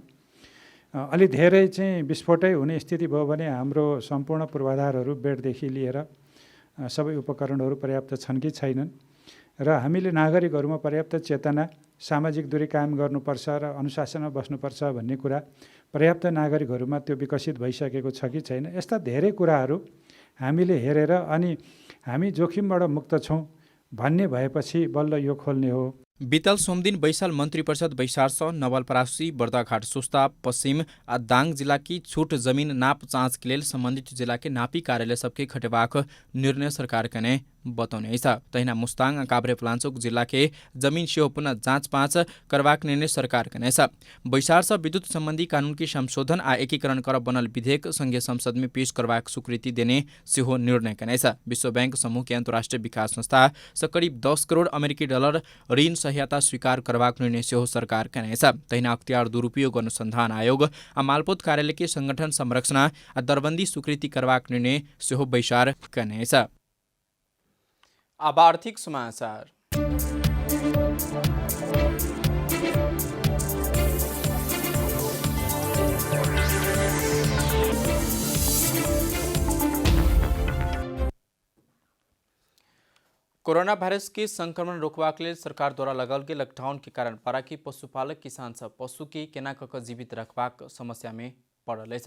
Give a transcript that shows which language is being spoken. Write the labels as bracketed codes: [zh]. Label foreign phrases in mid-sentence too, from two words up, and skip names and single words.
[ne] अलि धेरै चाहिँ विस्फोटै हुने स्थिति भयो भने हाम्रो सम्पूर्ण पूर्वाधारहरू बेडदेखि लिएर सबै उपकरणहरू पर्याप्त छन् कि छैनन् र हामीले नागरिकहरूमा पर्याप्त चेतना, सामाजिक दूरी कायम गर्नुपर्छ र अनुशासनमा बस्नुपर्छ भन्ने कुरा पर्याप्त नागरिकहरूमा त्यो विकसित भइसकेको छ कि छैन, यस्ता धेरै कुराहरू हामीले हेरेर अनि हामी जोखिमबाट मुक्त छौँ भन्ने भएपछि बल्ल यो खोल्ने हो। [mai] बीतल सोमदिन बैशाल मंत्री परिषद बैसार नवलपरासी, बर्दाघाट, सुस्ता, पश्चिम आ दाङ जिला की छूट जमीन नाप जाँच के लेल संबंधित जिला के नापी कार्यालय सबके खटेबाक निर्णय सरकार कने बतौने छ। तहिना मुस्ताङ, काभ्रे, पलाञ्चोक जिला के जमीन सेहो पुनः जाँच पाँच करबाक निर्णय सरकार कने छ। बैसार से विद्युत संबंधी कानून की संशोधन आ एकीकरण कर बनल विधेयक संघीय संसद में पेश करबाक स्वीकृति देने सेहो निर्णय कने छ। विश्व बैंक समूह के अंतर्राष्ट्रीय विकास संस्था से करीब 10 करोड़ अमेरिकी डलर ऋण सहायता स्वीकार करबाक निर्णय सेहो सरकार कने छ। तहिना अख्तियार दुरुपयोग अनुसंधान आयोग आ मालपोत कार्यालय के संगठन संरक्षण आ दरबंदी स्वीकृति करबाक निर्णय सेहो बैसार कने छ। अब आर्थिक समाचार। कोरोना वायरस के संक्रमण रोकबाक लेल सरकार द्वारा लगल गेल लॉकडाउन के कारण पाराकी पशुपालक किसान सब पशु के केना कऽ जीवित रखबाक समस्या में पड़ल अछि।